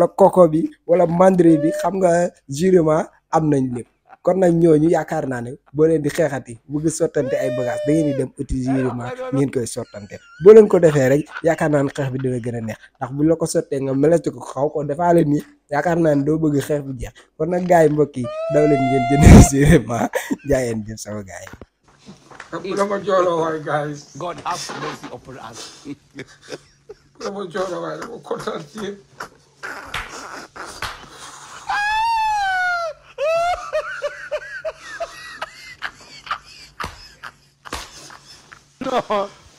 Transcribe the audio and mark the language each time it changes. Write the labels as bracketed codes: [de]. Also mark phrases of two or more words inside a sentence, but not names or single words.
[wo] coco bi wala mandri bi xam nga jurement am nañ lépp kon nag ñooñu yaakaar naa ne boo leen di xeexati bëgg sottante ay bagages da ngeen di dem uti jurement ngeen koy sottante boo leen ko defee rek yaakaar naa ne xeex bi dina gën a neex ndax buñ la ko sottee nga melesti ko xaw ko defaale nii yaakaar naa ne doo bëgg xeex bi jeex kon nag gars yi mbokk yi daw leen ngeen jënd jurement jaayeen jël sama gars yi. dama jooloo waay guys. [en] God have mercy upon us. [wo] dama jooloo waay dama kontaan ci yéen. [en] No.